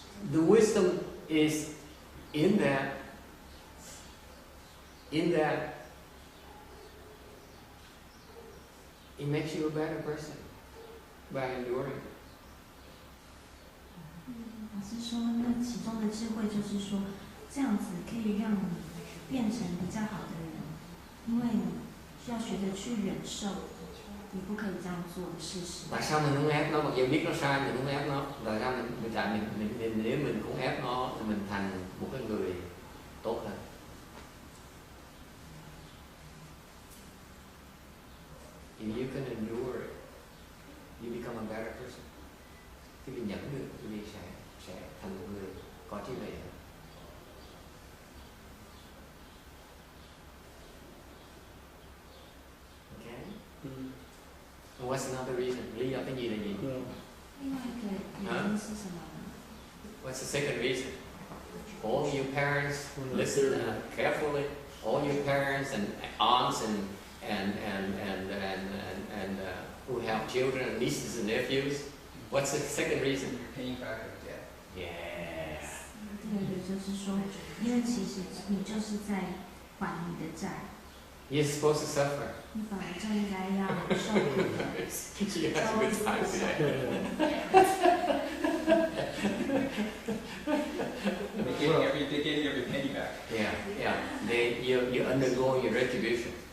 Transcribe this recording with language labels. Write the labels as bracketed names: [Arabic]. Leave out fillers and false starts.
[English] The wisdom is in that it makes you a better person by enduring. [Chinese] 老师说，那其中的智慧就是说，这样子可以让你变成比较好的人，因为你要学着去忍受你不可以这样做的事实。 [Vietnamese] Tại sao mình không ép nó? Mặc dù biết nó sai mình không ép nó. Tại sao nếu mình không ép nó thì mình thành một cái người tốt hơn. [English] If you can endure it, you become a better person. [Vietnamese] Khi mình nhẫn được thì sẽ thành một người có trí tuệ. [English] Okay. And what's another reason? [Vietnamese] Lý do cái gì là gì? [Chinese] 另外一个原因是什么呢？ [English] What's the second reason? All you parents listen carefully. All your parents and aunts and who have children and nieces and nephews. What's the second reason? You're paying back your debt. Yeah. [Chinese] 第二个就是说，因为其实你就是在还你的债， [English] You're supposed to suffer. [Chinese] 你本来就应该要受苦的。 [English] You had a good time today. They're getting every penny back. Yeah. You're undergoing your retribution.